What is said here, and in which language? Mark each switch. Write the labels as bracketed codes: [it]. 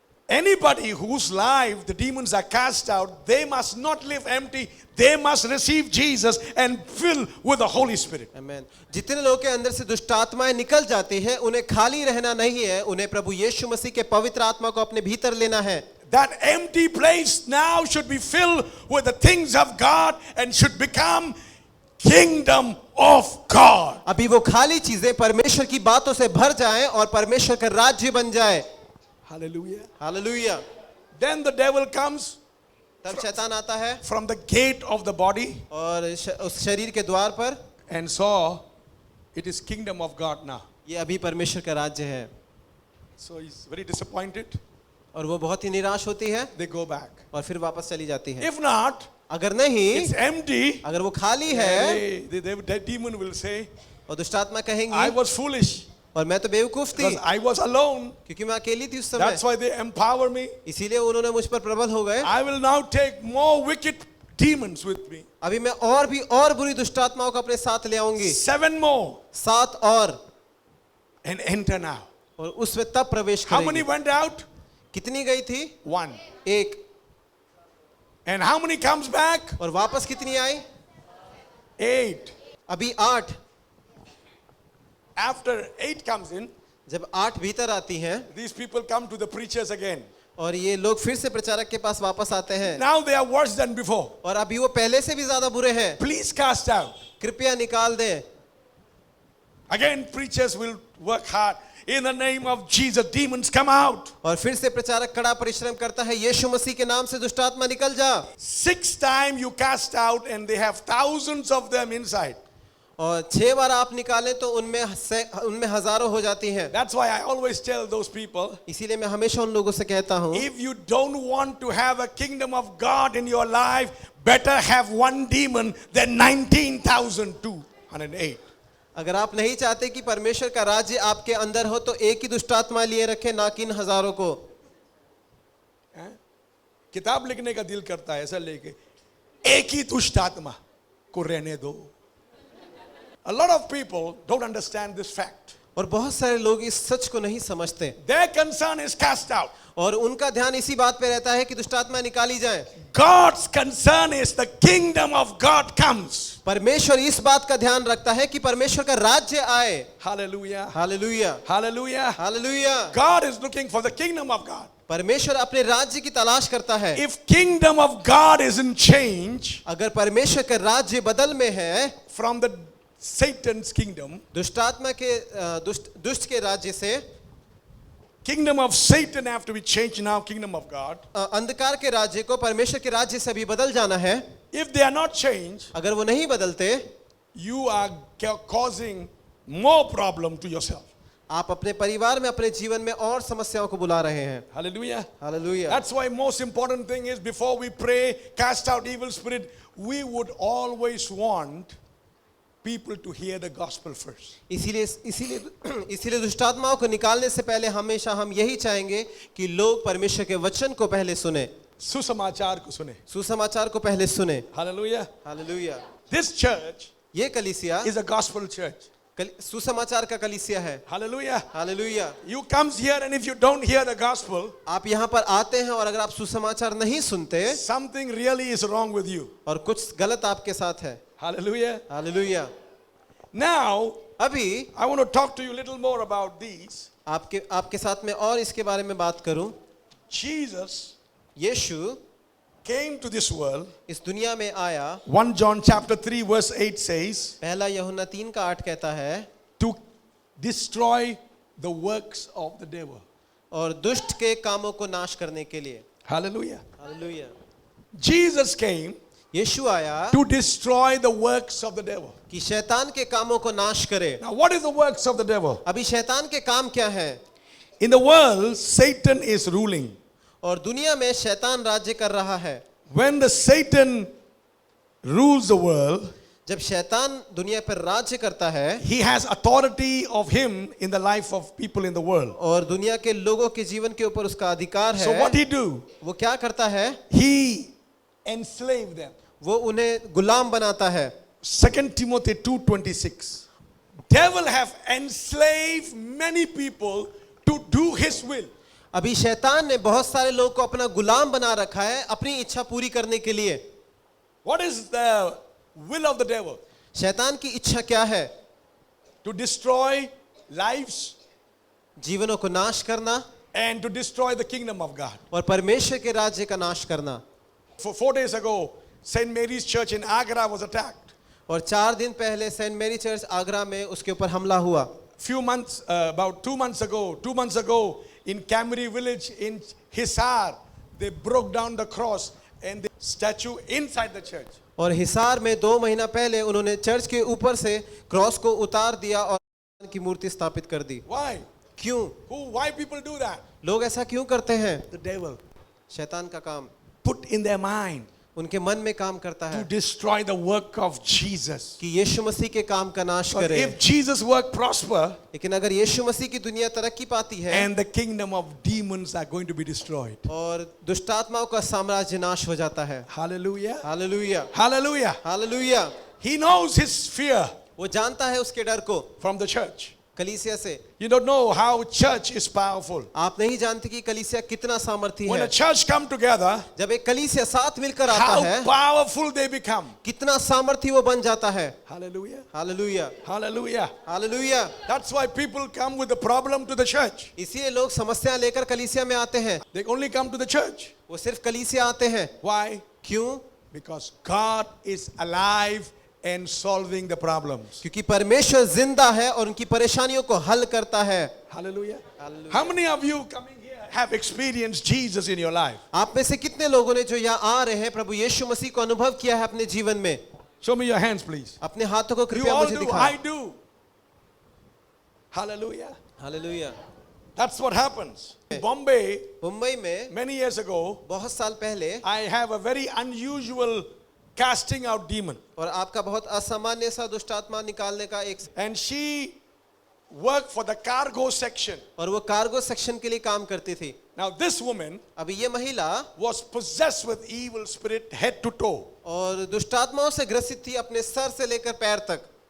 [en] Anybody whose life the demons are cast out, they must not live empty. They must receive Jesus and fill with the Holy Spirit. [hi] आमीन। जितने लोगों के अंदर से दुष्ट आत्माएं निकल जाती हैं, उन्हें खाली रहना नहीं है, उन्हें प्रभु यीशु मसीह के पवित्र आत्मा को अपने भीतर लेना है। [en] That empty place now should be filled with the things of God and should become kingdom of God. [hi] अभी वो खाली चीजें परमेश्वर की बातों से भर जाएं और परमेश्वर का राज्य बन जाए। [en] Hallelujah. [hi] Hallelujah. [en] Then the devil comes [hi] तब शैतान आता है [en] from the gate of the body [hi] और उस शरीर के द्वार पर, [en] and saw it is kingdom of God now. [hi] ये अभी परमेश्वर का राज्य है, [en] So he's very disappointed. [hi] और वो बहुत ही निराश होती है [en] They go back. [hi] और फिर वापस चली जाती है। [en] If not, [hi] अगर नहीं, [en] it's empty. [hi] अगर वो खाली है, [en] The demon will say, [hi] और दुष्ट आत्मा [en] I [hi] कहेंगी, [en] was foolish [hi] और मैं तो बेवकूफ थी [en] because I was alone. [hi] क्योंकि मैं अकेली थी उस समय, [en] That's why they empower me. [hi] इसीलिए उन्होंने मुझ पर प्रबल हो गए। [en] I will now take more wicked demons with me. [hi] अभी मैं और भी और बुरी दुष्ट आत्माओं को अपने साथ ले आऊंगी, [en] 7 more [hi] 7 और [en] and enter now. [hi] और उसमें तब प्रवेश [en] How many [hi] करेंगी। [en] went out? [hi] कितनी गई थी? [en] 1. [hi] 1। [en] And how many comes back? [hi] और वापस कितनी आई? [en] 8. [hi] अभी 8। [en] After 8 comes in, [hi] जब 8 भीतर आती हैं [en] these people come to the preachers again. [hi] और ये लोग फिर से प्रचारक के पास वापस आते हैं, [en] Now they are worse than before. [hi] और अभी वो पहले से भी ज्यादा बुरे हैं, [en] Please cast out. [hi] कृपया निकाल दें। [en] Again, preachers will work hard. In the name of Jesus, demons come out. [hi] और फिर से प्रचारक कड़ा परिश्रम करता है, यीशु मसीह के नाम से दुष्ट आत्मा निकल जा। [en] 6 times you cast out and they have thousands of them inside. [hi] और 6 बार आप निकालें तो उनमें हजारों हो जाती हैं। [en] That's why I always tell those people, [hi] इसीलिए मैं हमेशा उन लोगों से कहता हूँ, [en] if you don't want to have a kingdom of God in your life, better have one demon than 19,208. [hi] अगर आप नहीं चाहते कि परमेश्वर का राज्य आपके अंदर हो तो एक ही दुष्ट आत्मा लिए रखें, ना कि इन हजारों को। किताब लिखने का दिल करता है ऐसा लेके, एक ही दुष्ट आत्मा को रहने दो। [en] A lot of people don't understand this fact. [hi] और बहुत सारे लोग इस सच को नहीं समझते, [en] Their concern is cast out. [hi] और उनका ध्यान इसी बात पे रहता है कि दुष्ट आत्मा निकाली जाए। [en] God's concern is the kingdom of God comes. [hi] परमेश्वर इस बात का ध्यान रखता है कि परमेश्वर का राज्य आए। [en] Hallelujah. [hi] Hallelujah, [en] Hallelujah. [hi] Hallelujah. [en] God is looking for the kingdom of God. [hi] परमेश्वर अपने राज्य की तलाश करता है। [en] If kingdom of God is in change [hi] अगर परमेश्वर का राज्य बदल में है, [en] from the Satan's kingdom, [hi] दुष्टात्मा के दुष्ट के राज्य से [en] kingdom of Satan have to be changed now, kingdom of God. [hi] अंधकार के राज्य को परमेश्वर के राज्य से भी बदल जाना है। [en] If they are not changed, [hi] अगर वो नहीं बदलते, [en] you are causing more problem to yourself. [hi] आप अपने परिवार में, अपने जीवन में और समस्याओं को बुला रहे हैं। [en] Hallelujah. [hi] Hallelujah. [en] That's why most important thing is before we pray, cast out evil spirit, we would always want people to hear the gospel first. [hi] इसीलिए दुष्टात्माओं को निकालने से पहले हमेशा हम यही चाहेंगे कि लोग परमेश्वर के वचन को पहले सुने, सुसमाचार को सुने। सुसमाचार को पहले सुने। [en] Hallelujah. [hi] हालेलुया। [en] This church [hi] ये कलीसिया [en] is a gospel church. [hi] सुसमाचार का कलीसिया है। [en] Hallelujah. [hi] Hallelujah. [en] You comes here and if you don't hear the gospel, [hi] आप यहाँ पर आते हैं और अगर आप सुसमाचार नहीं सुनते, [en] something really is wrong with you. [hi] और कुछ गलत आपके साथ है। [en] Hallelujah. [hi] हालेलुया। [en] Now, [hi] अभी [en] I want to talk to you a little more about these. [hi] आपके साथ में और इसके बारे में बात करूं। [en] Jesus [hi] Yeshu [en] came to this world. [hi] इस दुनिया में आया। [en] 1 John chapter 3 verse 8 says, [hi] पहला यूहन्ना 3:8 कहता है, [en] to destroy the works of the devil. [hi] और दुष्ट के कामों को नाश करने के लिए। [en] Hallelujah. [hi] हालेलुया। [en] Jesus came [hi] यीशु आया [en] to destroy the works of the devil. [hi] कि शैतान के कामों को नाश करे। [en] Now, what is the works of the devil? [hi] अभी शैतान के काम क्या है? [en] In the world, Satan is ruling. [hi] और दुनिया में शैतान राज्य कर रहा है। [en] When the Satan rules the world, [hi] जब शैतान दुनिया पर राज्य करता है, [en] he has authority of him in the life of people in the world. [hi] और दुनिया के लोगों के जीवन के ऊपर उसका अधिकार है। [en] So what he do? [hi] वो क्या करता है? [en] He enslaved them. [hi] वो उन्हें गुलाम बनाता है। [en] 2 Timothy 2:26. Devil have enslaved many people to do his will. [hi] अभी शैतान ने बहुत सारे लोगों को अपना गुलाम बना रखा है अपनी इच्छा पूरी करने के लिए। [en] What is the will of the devil? [hi] शैतान की इच्छा क्या है? [en] To destroy lives [hi] जीवनों को नाश करना [en] and to destroy the kingdom of God. [hi] और परमेश्वर के राज्य का नाश करना। [en] For 4 days ago, St. Mary's Church in Agra was attacked. [hi] और 4 दिन पहले सेंट मैरी चर्च आगरा में उसके ऊपर हमला हुआ। [en] About 2 months ago, in Camry village in Hisar, they broke down the cross and the statue inside the church. [hi] और हिसार में 2 महीना पहले उन्होंने चर्च के ऊपर से क्रॉस को उतार दिया और की मूर्ति स्थापित कर दी। [en] Why? [hi] क्यों? [en] Why people do that? [hi] लोग ऐसा क्यों करते हैं? [en] The devil [hi] शैतान का काम [en] put in their mind [hi] उनके मन में काम करता [en] to [hi] है [en] destroy the work of Jesus. [hi] कि यीशु मसीह के काम का नाश [en] But [hi] करे। [en] if Jesus' work prosper, [hi] लेकिन अगर यीशु मसीह की दुनिया तरक्की पाती है [en] and the kingdom of demons are going to be destroyed. [hi] और दुष्टात्माओं का साम्राज्य नाश हो जाता है। [en] Hallelujah. [hi] Hallelujah. [en] Hallelujah. [hi] Hallelujah. [en] He knows his fear [hi] वो जानता है उसके डर को [en] from the church. [hi] कलीसिया से। [en] You don't know how church is powerful. [hi] आप नहीं जानते कि कलीसिया कितना सामर्थी [en] When a church come together, [hi] जब एक कलीसिया साथ मिलकर आता [en] how [hi] है, [en] powerful they become. [hi] कितना सामर्थी वो बन जाता है। [en] Hallelujah. [hi] Hallelujah. [en] Hallelujah. [hi] Hallelujah. [en] That's why people come with the problem to the church. [hi] इसीलिए लोग समस्या लेकर कलीसिया में आते हैं। [en] They only come to the church. [hi] वो सिर्फ कलीसिया आते हैं। [en] Why? [hi] क्यों? [en] Because God is alive and solving the problems. [hi] क्योंकि परमेश्वर जिंदा है और उनकी परेशानियों को हल करता है। [en] Hallelujah. Hallelujah. How many of you coming here have experienced Jesus in your life? [hi] आप में से कितने लोगों ने जो यहाँ आ रहे हैं प्रभु यीशु मसीह को अनुभव किया है अपने जीवन में? [en] Show me your hands, please. [hi] अपने हाथों को [en] You [hi] कृपया [en] all [hi] मुझे [en] do. [hi] दिखाएं। [en] I do. Hallelujah. [hi] Hallelujah. [en] That's what happens. In Bombay, [hi] Mumbai में [en] many years ago, [hi] बहुत साल पहले [en] I have a very unusual casting out demon. [hi] और आपका बहुत असामान्य सा दुष्टात्मा निकालने का एक [en] And she worked for the cargo section. [hi] और वो कार्गो सेक्शन के लिए काम करती थी। [en] Now this woman [hi] अभी ये महिला [en] was possessed with evil spirit head to toe. [hi] और दुष्टात्माओं से ग्रसित थी अपने सर से लेकर पैर तक।